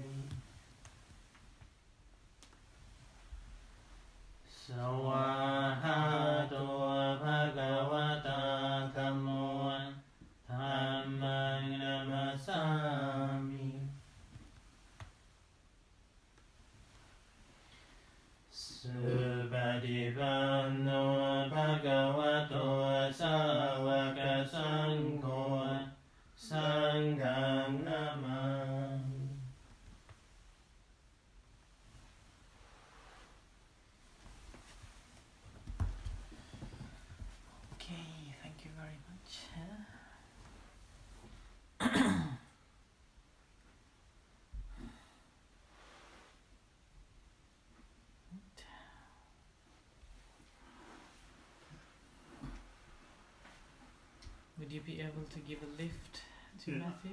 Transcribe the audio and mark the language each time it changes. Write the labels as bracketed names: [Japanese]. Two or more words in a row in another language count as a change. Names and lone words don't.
[Pali] Sawahato Bhagavata Dhammo Dhammang Namasami Subhadivano Bhagavato Savaka Sangho Sangham Namah. [English] Okay, thank you very much. Would you be able to give a lift to Matthew?